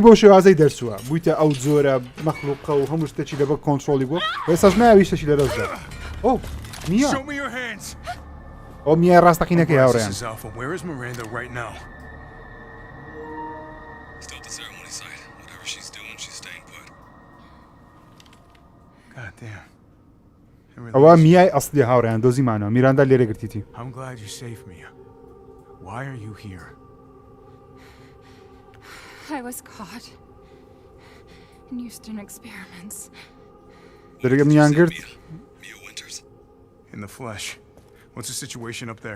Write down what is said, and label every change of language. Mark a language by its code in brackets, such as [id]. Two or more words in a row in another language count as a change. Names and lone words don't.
[ckb] بۆ شێوازەی دەرچووە بوویتە ئەو زۆرە مەخلوقە و هەموو شتێکی لەبە کۆنتڕۆلی بووە ئێستاش ناوی شتێکی لەدەستدا نییە ئەو میای ڕاستەقینەکەی هاوڕێیان ئەوە میای ئەسلی هاوڕێیان دۆزیمانەوە میراندا لێرە گرتیتی [en] I was caught and used in experiments. In the flesh. What's the situation up there?